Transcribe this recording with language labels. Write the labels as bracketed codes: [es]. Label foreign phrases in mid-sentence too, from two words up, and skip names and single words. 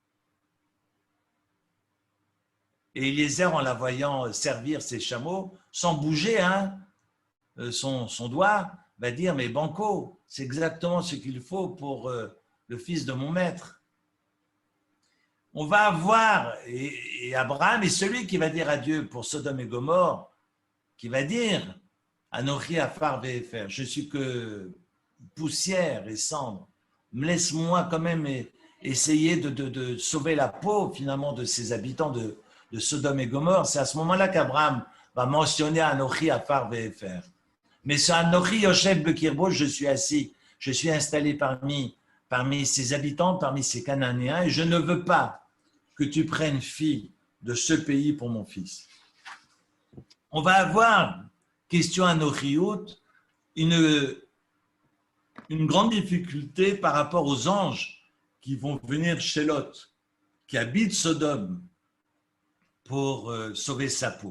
[fr] Et Eliezer, en la voyant servir ses chameaux, sans bouger son doigt, va dire, mais banco, c'est exactement ce qu'il faut pour le fils de mon maître. On va avoir, et Abraham est celui qui va dire à Dieu pour Sodome et Gomorrhe, qui va dire, [he] אנכי עפר ואפר, [fr] je suis que poussière et cendre, laisse-moi quand même essayer de sauver la peau finalement de ces habitants de Sodome et Gomorrhe. C'est à ce moment-là qu'Abraham va mentionner [he] אנכי עפר ואפר. [fr] Mais sur [he] אנכי יושב בקרבו, [fr] je suis assis, je suis installé parmi ces habitants, parmi ces Cananéens, et je ne veux pas que tu prennes fille de ce pays pour mon fils. On va avoir, question Anochiout, une grande difficulté par rapport aux anges qui vont venir chez Lot, qui habite Sodome, pour sauver sa peau.